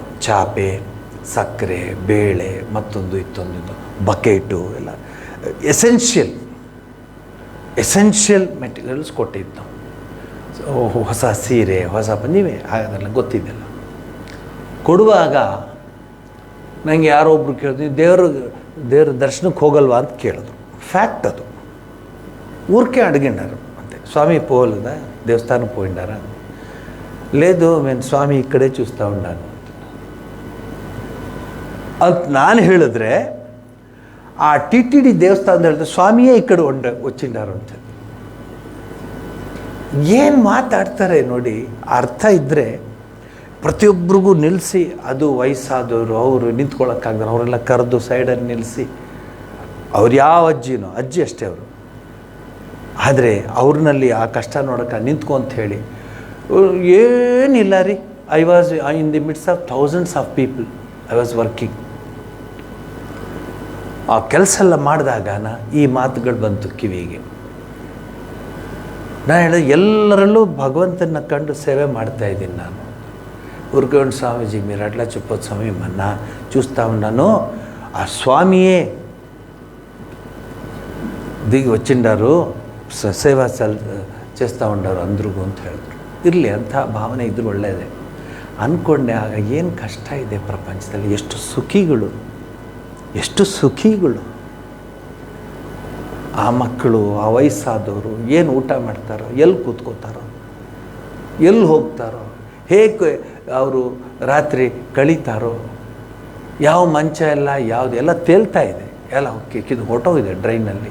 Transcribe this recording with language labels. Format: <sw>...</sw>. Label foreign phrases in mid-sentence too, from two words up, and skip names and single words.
<kn>ಚಾಪೆ, ಸಕ್ಕರೆ, ಬೇಳೆ, ಮತ್ತೊಂದು ಇತ್ತೊಂದು ಬಕೆಟು ಎಲ್ಲ</kn> <en>essential materials</en> <kn>ಕೊಟ್ಟಿದ್ದು ನಾವು. ಹೊಸ ಸೀರೆ, ಹೊಸ ನೀವೇ ಅದೆಲ್ಲ ಗೊತ್ತಿದ್ದೆಲ್ಲ. ಕೊಡುವಾಗ ನನಗೆ ಯಾರೋ ಒಬ್ರು ಕೇಳಿದ್ರು, ದೇವ್ರ ದರ್ಶನಕ್ಕೆ ಹೋಗಲ್ವಾ ಅಂತ ಕೇಳಿದ್ರು. ಫ್ಯಾಕ್ಟ್ ಅದು. ಊರಿಕೆ ಅಡ್ಗಿಂಡಾರು ಅಂತೆ.</kn> <te>స్వామి పోలేదా దేవస్థానం పోయిండారా? లేదు నేను స్వామి ఇక్కడే చూస్తూ ఉన్నాను</te> <kn>ಅಂತ ನಾನು ಹೇಳಿದ್ರೆ, ಆ TTD ದೇವಸ್ಥಾನದ ಹೇಳಿದ್ರೆ ಸ್ವಾಮಿಯೇ ಈ ಕಡೆ</kn> <te>వచ్చిండారు ಅಂತ.</te> <kn>ಏನು ಮಾತಾಡ್ತಾರೆ ನೋಡಿ. ಅರ್ಥ ಇದ್ದರೆ ಪ್ರತಿಯೊಬ್ಬರಿಗೂ ನಿಲ್ಲಿಸಿ, ಅದು ವಯಸ್ಸಾದವರು, ಅವರು ನಿಂತ್ಕೊಳ್ಳೋಕ್ಕಾಗ್ದಾರೆ, ಅವರೆಲ್ಲ ಕರೆದು ಸೈಡಲ್ಲಿ ನಿಲ್ಲಿಸಿ, ಅವ್ರು ಯಾವ ಅಜ್ಜಿ ಅಷ್ಟೇ ಅವರು. ಆದರೆ ಅವ್ರನ್ನಲ್ಲಿ ಆ ಕಷ್ಟ ನೋಡೋಕೆ ನಿಂತ್ಕೊ ಅಂತ ಹೇಳಿ ಏನಿಲ್ಲ ರೀ.</kn> <en>I was in the midst of thousands of people. I was working.</en> <kn>ಆ ಕೆಲಸ ಎಲ್ಲ ಮಾಡಿದಾಗ ಈ ಮಾತುಗಳು ಬಂತು ಕಿವಿಗೆ. ನಾನು ಹೇಳಿದೆ, ಎಲ್ಲರಲ್ಲೂ ಭಗವಂತನ ಕಂಡು ಸೇವೆ ಮಾಡ್ತಾಯಿದ್ದೀನಿ ನಾನು.</kn> <te>ఊరుకోండి స్వామీజీ, మీరు అట్లా చెప్పొచ్చు స్వామి, మొన్న చూస్తా ఉన్నాను, ఆ స్వామియే దిగి వచ్చిండారు, సేవ చేస్తూ ఉండారు అందರಿಗೂ</te> <kn>ಅಂತ ಹೇಳಿದ್ರು. ಇರಲಿ, ಅಂಥ ಭಾವನೆ ಇದ್ರೂ ಒಳ್ಳೆಯದೇ ಅಂದ್ಕೊಂಡೆ. ಆಗ ಏನು ಕಷ್ಟ ಇದೆ ಪ್ರಪಂಚದಲ್ಲಿ, ಎಷ್ಟು ಸುಖಿಗಳು. ಆ ಮಕ್ಕಳು, ಆ ವಯಸ್ಸಾದವರು ಏನು ಊಟ ಮಾಡ್ತಾರೋ, ಎಲ್ಲಿ ಕೂತ್ಕೋತಾರೋ, ಎಲ್ಲಿ ಹೋಗ್ತಾರೋ, ಹೇಗೆ ಅವರು ರಾತ್ರಿ ಕಳೀತಾರೋ, ಯಾವ ಮಂಚ ಎಲ್ಲ ಯಾವುದೆಲ್ಲ ತೇಲ್ತಾ ಇದೆ, ಎಲ್ಲ ಕಿದು ಹೊಟ್ಟೋಗಿದೆ ಡ್ರೈನಲ್ಲಿ.</kn>